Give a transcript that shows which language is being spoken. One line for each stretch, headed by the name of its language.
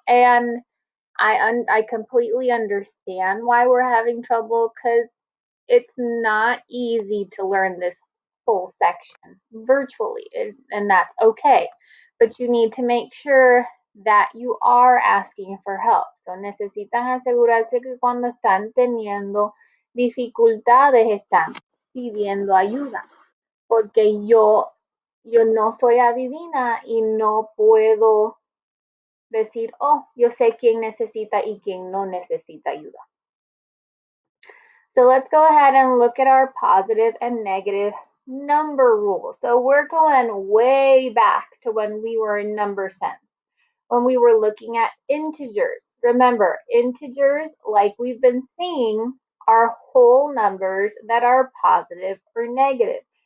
English: And I completely understand why we're having trouble because it's not easy to learn this whole section virtually, and that's okay. But you need to make sure that you are asking for help.
Spanish: So necesitan asegurarse que cuando están teniendo dificultades están pidiendo ayuda. Porque yo no soy adivina y no puedo decir, oh, yo sé quién necesita y quién no necesita ayuda.
English: So let's go ahead and look at our positive and negative number rule. So we're going way back to when we were in number sense, when we were looking at integers. Remember, integers, like we've been seeing, are whole numbers that are positive or negative.